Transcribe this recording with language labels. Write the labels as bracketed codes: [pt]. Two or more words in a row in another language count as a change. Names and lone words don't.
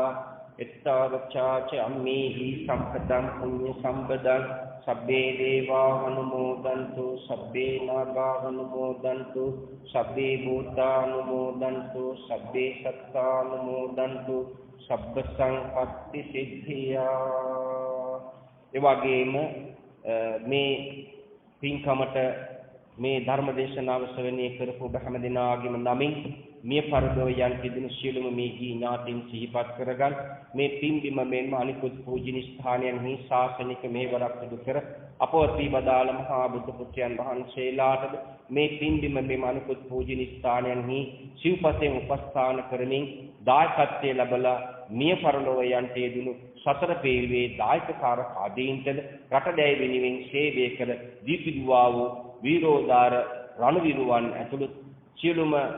[pi] එත්තාවචාච අම්මේහි සම්පදං පුඤ්ඤ සම්පදං සබ්බේ දේවා අනුමෝදන්තු සබ්බේ නාගා අනුමෝදන්තු සබ්බේ භූතා අනුමෝදන්තු සබ්බේ සත්තා අනුමෝදන්තු සබ්බ සංපත්ති සිද්ධියා. [si] ඒ වගේම මේ පින්කමට මේ ධර්ම දේශනාව ශ්‍රවණය කරපු ඔබ හැම දිනාගේම නමින් මිය පරලෝ යන් කිදින සියලුම මේ ගී ඥාතීන් සිහිපත් කරගන්න. මේ පින්බිම මෙන්ම අනිකුත් පූජනීය ස්ථානයන්හි ශාසනික මෙහෙවරක් සිදු කර අපවත් වී වදාළ මහා බුදු පුත්‍රයන් වහන්සේලාටද මේ පින්බිම මෙන්ම අනිකුත් පූජනීය ස්ථානයන්හි සිව්පසෙන් උපස්ථාන කරමින් දායකත්වයේ ලැබලා මිය පරලෝ යන්ට යෙදුණු සතර පේරුවේ දායකකාර ආදීන්ටද රටදැයි වෙනුවෙන් සේවය කළ දීපිදුවා වූ වීරෝදාර රණවිරුවන් ඇතුළු සියලුම